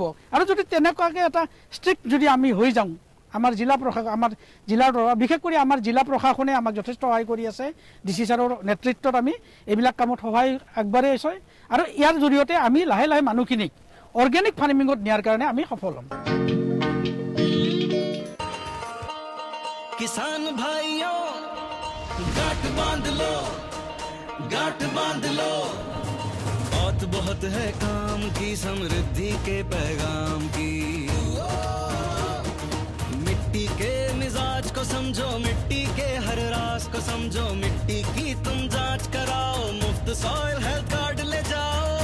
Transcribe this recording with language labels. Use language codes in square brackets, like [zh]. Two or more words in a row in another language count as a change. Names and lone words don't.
[as] আৰু যদি তেনেকুৱাকৈ এটা ষ্ট্ৰিক্ট যদি আমি হৈ যাওঁ, আমাৰ জিলাৰ বিশেষ কৰি আমাৰ জিলা প্ৰশাসনে আমাক যথেষ্ট সহায় কৰি আছে। DC ছাৰৰ নেতৃত্বত আমি এইবিলাক কামত সহায় আগবাঢ়ি আছোঁ। আৰু ইয়াৰ জৰিয়তে আমি লাহে লাহে মানুহখিনিক অৰ্গেনিক ফাৰ্মিঙত নিয়াৰ কাৰণে আমি সফল হ'ম। [hi] किसान भाइयों गांठ बांध लो, बात बहुत है काम की, समृद्धि के पैगाम की। मिट्टी के मिजाज को समझो, मिट्टी के हर राज को समझो, मिट्टी की तुम जांच कराओ, मुफ्त [en] soil health card [hi] ले जाओ।